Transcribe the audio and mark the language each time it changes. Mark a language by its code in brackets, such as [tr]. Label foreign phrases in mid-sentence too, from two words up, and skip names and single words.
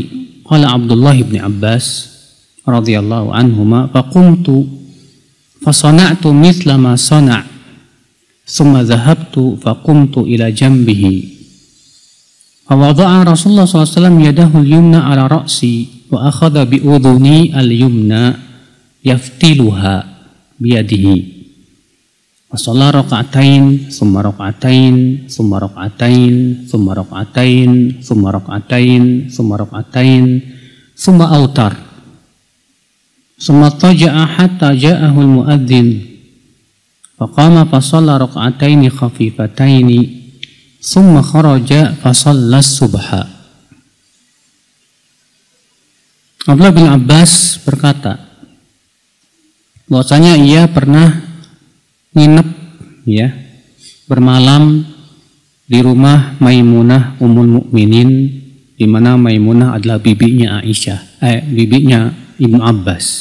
[ar] قال عبد الله بن عباس رضي الله عنهما فقمت فصنعت مثل ما صنع ثم ذهبت فقمت إلى جنبه فوضع رسول الله صلى الله عليه وسلم يده اليمنى على رأسي وأخذ بأذني اليمنى يفتلها بيده فصلى ركعتين، ثم ركعتين، ثم ركعتين، ثم ركعتين، ثم ركعتين، ثم ركعتين، ثم أوتر. ثم اضطجع حتى جاءه المؤذن. فقام فصلى ركعتين خفيفتين، ثم خرج فصلى الصبح. [id] Abdullah bin Abbas berkata bahwasanya ia pernah nginep ya bermalam di rumah Maimunah Ummul Mukminin, di mana Maimunah adalah bibinya Aisyah, bibinya Ibnu Abbas.